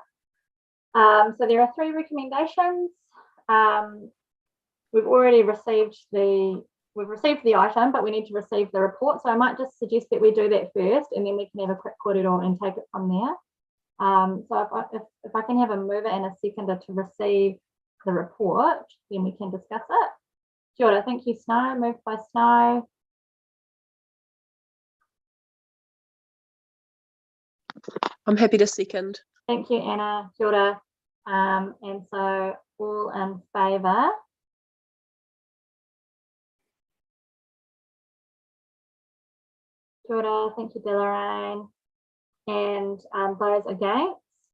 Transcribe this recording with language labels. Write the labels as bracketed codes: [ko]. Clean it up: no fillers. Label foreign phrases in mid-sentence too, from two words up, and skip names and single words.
[en] So there are 3 recommendations. We've already received the item, but we need to receive the report. So I might just suggest that we do that first, and then we can have a quick korero and take it from there. So if I can have a mover and a seconder to receive the report, then we can discuss it. [mi] Kia ora, [en] thank you, Snow. Moved by Snow. I'm happy to second. Thank you, Anna. [mi] Kia ora. [en] And so all in favour. [mi] Kia ora, [en] thank you, Deloraine. And those against?